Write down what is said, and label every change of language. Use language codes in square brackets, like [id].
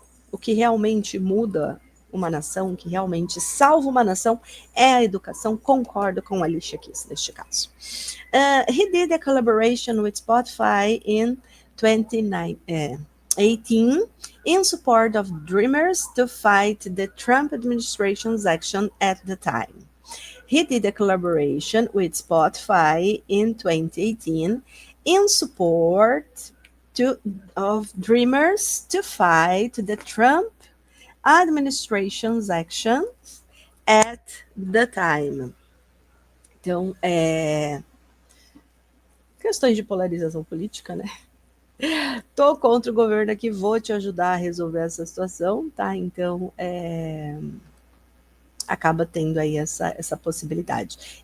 [pt] O que realmente muda uma nação, o que realmente salva uma nação é a educação. Concordo com a Alicia Keys neste caso. [en] He did a collaboration with Spotify in 2018 in support of Dreamers to fight the Trump administration's action at the time. He did a collaboration with Spotify in 2018 in support of Dreamers to fight the Trump administration's actions at the time. [pt] Então, questões de polarização política, né? Tô contra o governo aqui, vou te ajudar a resolver essa situação, tá? Então, acaba tendo aí essa possibilidade.